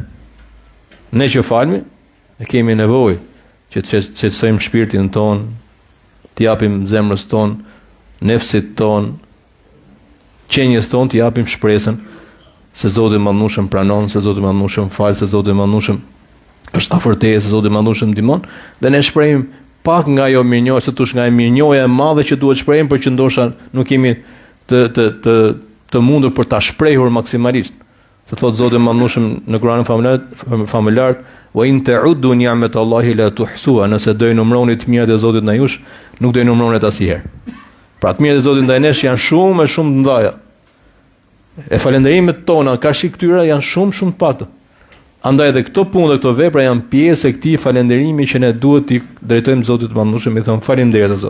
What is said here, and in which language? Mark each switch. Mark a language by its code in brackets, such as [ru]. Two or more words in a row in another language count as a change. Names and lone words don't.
[sq] Ne që falmi, ne kemi nevojë që të qetësojmë shpirtin ton, t'i japim zemrës ton, nefsit ton, qenjes ton, t'i japim shpresën se Zoti Madhërisht pranon, se Zoti Madhërisht fal, se Zoti Madhërisht është afër teje, se Zoti Madhërisht ndihmon, dhe ne shprehim pak nga ajo mirënjohje, se tush nga e mirënjohja e madhe që duhet shprehim, por që ndoshta nuk jemi të mundur për ta shprehur maksimalisht. Se thot Zoti Madhërisht në Kur'anin famullar, [ar] وإن تعدوا نعمة الله لا تحصوها, [sq] nëse do i numroni të mirat e Zotit ndaj jush, nuk do i numroni asnjëherë. Pra të mirat e Zotit ndaj nesh janë shumë e shumë të mëdha. E falënderimet tona kaq këtyra janë shumë të pakta. Andaj edhe këto punë dhe këto vepra janë pjesë e këtij falënderimi që ne duhet t'i drejtojmë Zotit Madhërisht, i them faleminderit o Zot.